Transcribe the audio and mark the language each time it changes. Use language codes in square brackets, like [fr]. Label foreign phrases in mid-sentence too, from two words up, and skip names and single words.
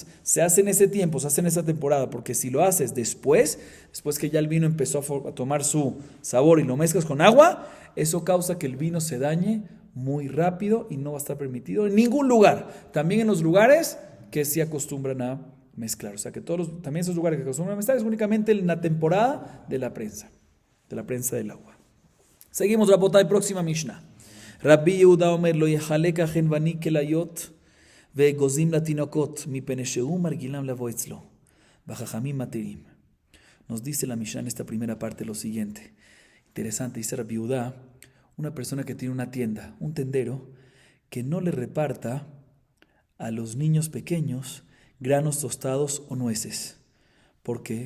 [es] Se hace en ese tiempo, se hace en esa temporada, porque si lo haces después que ya el vino empezó a tomar su sabor y lo mezclas con agua, eso causa que el vino se dañe muy rápido y no va a estar permitido en ningún lugar. También en los lugares que sí acostumbran a mezclar. O sea que también esos lugares que acostumbran a mezclar es únicamente en la temporada de la prensa del agua. Seguimos, Rabotay, próxima Mishnah. [he] רבי יהודה אומר לא יחלק חנווני קליות וגוזים לתינוקות מפני שהוא מרגילם לבוא אצלו. וחכמים מתירים. [es] Nos dice la Mishnah en esta primera parte lo siguiente. Interesante, dice Rabbi Yehuda, una persona que tiene una tienda, un tendero, que no le reparta a los niños pequeños granos tostados o nueces. ¿Por qué?